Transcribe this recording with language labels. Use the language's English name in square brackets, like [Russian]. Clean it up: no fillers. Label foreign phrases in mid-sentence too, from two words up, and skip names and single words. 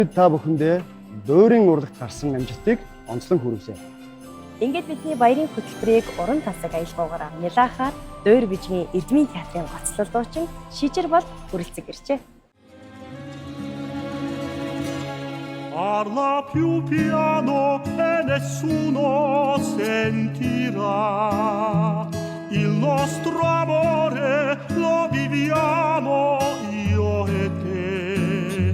[Mongolian] Та бүхэндээ дуурийн урлагт гарсан амжилтыг онцлон хүргэв. Ингээд бидний баярын хөтөлбөрийг уран тасаг аялгаугаар нялаахаар Дуур Бижгийн Эрдмийн театрын гоцлол дуучин Шижир бол хүрэлцэг ирчээ. [Italian] Parla più piano e nessuno sentirà. Il nostro amore lo viviamo io e te.